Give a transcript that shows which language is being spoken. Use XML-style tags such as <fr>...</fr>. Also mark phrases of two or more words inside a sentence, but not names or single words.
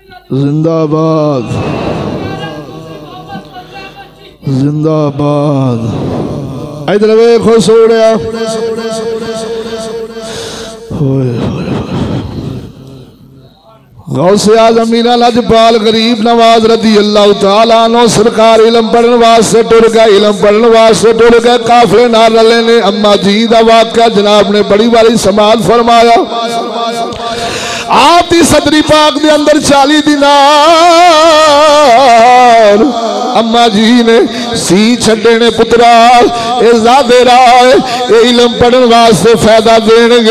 <pa>زندہ باد زندہ باد. ادھر ویکھو سوڑیا غوثِ اعظم میرا لجپال غریب نواز رضی اللہ تعالیٰ عنہ سرکار علم پڑھنے واسطے ٹر گئے، علم پڑھنے واسطے ٹر گئے، قافلے نال رلے نے. اماں جی دا واقعہ جناب نے بڑی باری سماعت فرمایا. آپ دی صدری پاک دے اندر 40 دینار اماں جی نے سی چھڈے نے پترا اے زادے راہ اے علم پڑھنے واسطے فائدہ دیں گے.</pa>